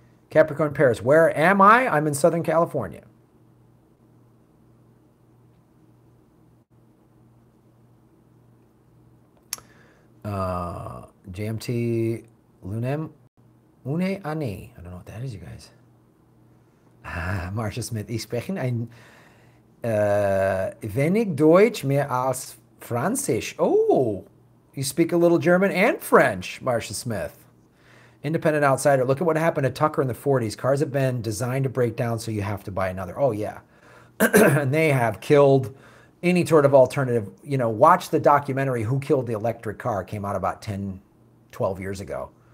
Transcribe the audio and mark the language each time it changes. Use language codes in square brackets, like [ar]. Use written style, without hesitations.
[en] Capricorn Paris, where am I? I'm in Southern California. JMT Lunem Une Ani. I don't know what that is, you guys. [de] Marcia Smith, ich spreche ein wenig Deutsch, mehr als Französisch. [en] Oh, you speak a little German and French, Marcia Smith. Independent outsider, look at what happened to Tucker in the 40s. Cars have been designed to break down, so you have to buy another. Oh, yeah. And they have killed any sort of alternative. You know, watch the documentary Who Killed the Electric Car. Came out about 10, 12 years ago.